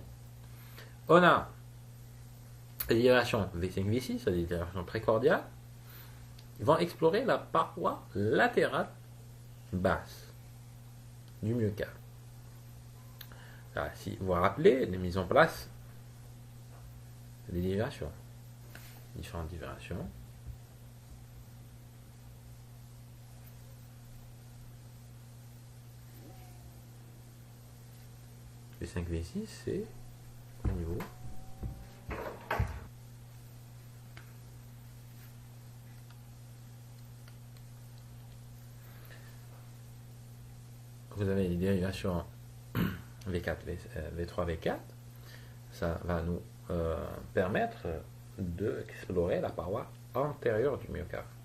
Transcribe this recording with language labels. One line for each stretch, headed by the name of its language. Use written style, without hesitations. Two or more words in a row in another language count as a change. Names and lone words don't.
French: On a les dérivations V5, V6, c'est des dérivations précordiales, ils vont explorer la paroi latérale basse du myocarde. Alors, si vous vous rappelez, les mises en place des dérivations, différentes dérivations. V5, V6, c'est au niveau vous avez les dérivations V4, V3, V4, ça va nous permettre d'explorer la paroi antérieure du myocarde.